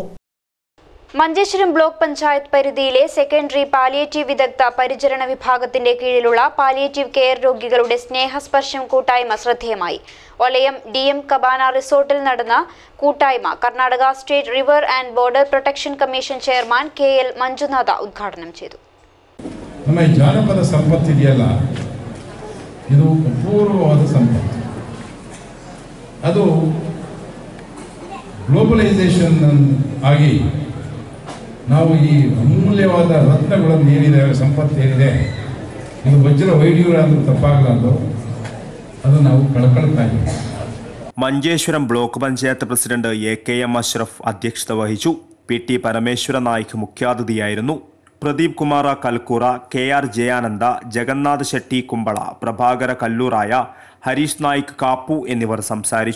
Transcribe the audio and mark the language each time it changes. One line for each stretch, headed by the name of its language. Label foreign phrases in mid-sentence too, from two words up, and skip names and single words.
Malayalam: മഞ്ചേശ്വരം ബ്ലോക്ക് പഞ്ചായത്ത് പരിധിയിലെ സെക്കൻഡറി പാലിയേറ്റീവ് വിദഗ്ധ പരിചരണ വിഭാഗത്തിന്റെ കീഴിലുള്ള പാലിയേറ്റീവ് കെയർ രോഗികളുടെ സ്നേഹസ്പർശം കൂട്ടായ്മ ശ്രദ്ധേയമായി. ഒലയം DM കബാന റിസോർട്ടിൽ നടന്ന കൂട്ടായ്മ കർണാടക സ്റ്റേറ്റ് റിവർ ആൻഡ് ബോർഡർ പ്രൊട്ടക്ഷൻ കമ്മീഷൻ ചെയർമാൻ KL ಮಂಜುನಾಥ ಉದ್ಘಾಟನೆ ചെയ്തു.
Kannada: ನಮ್ಮ ಜಾನಪದ ಸಂಪತ್ತು ಇದೆಯಲ್ಲ, ಇದು ಅಪೂರ್ವವಾದ ಸಂಪತ್ತು. ಅದು ಗ್ಲೋಬಲೈಸೇಷನ್ ಆಗಿ ನಾವು ಈ ಅಮೂಲ್ಯವಾದ ರತ್ನಗಳನ್ನು ಏನಿದೆ, ಸಂಪತ್ತು ಏನಿದೆ, ಇದು ವಜ್ರ ವೈಢೂರ್ಯ ಅಂತ ತಪ್ಪಾಗಲಾರ್ದು ಅದು ನಾವು ಕಳ್ಕೊಳ್ತಾ ಇದ್ದೀವಿ.
Malayalam: മഞ്ചേശ്വരം ബ്ലോക്ക് പഞ്ചായത്ത് പ്രസിഡന്റ് AKM അഷ്റഫ് അധ്യക്ഷത വഹിച്ചു. PT പരമേശ്വര നായിക് മുഖ്യാതിഥിയായിരുന്നു. പ്രദീപ് കുമാർ കൽക്കൂറ, KR ജയാനന്ദ, ജഗന്നാഥ് ഷെട്ടി കുമ്പള, പ്രഭാകര കല്ലൂറായ, ഹരീഷ് നായിക് കാപ്പു എന്നിവർ സംസാരിച്ചു.